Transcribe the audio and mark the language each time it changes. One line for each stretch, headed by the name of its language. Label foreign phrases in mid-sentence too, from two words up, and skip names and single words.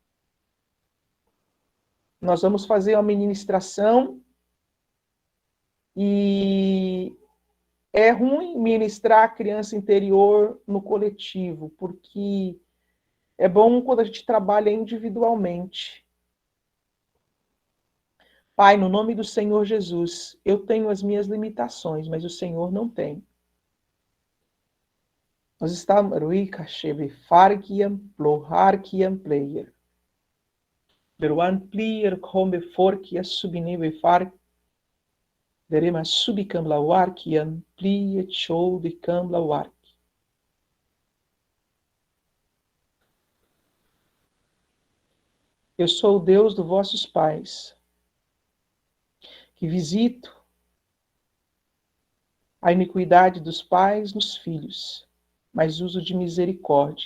Portuguese: Nós vamos fazer uma ministração e é ruim ministrar a criança interior no coletivo, porque é bom quando a gente trabalha individualmente. Pai, no nome do Senhor Jesus, eu tenho as minhas limitações, mas o Senhor não tem. Nós estamos Beruan plier come forquia subneve far. Derema subicambla warkian plie show de cambla wark. Eu sou o Deus dos vossos pais, que visito a iniquidade dos pais nos filhos, mas uso de misericórdia.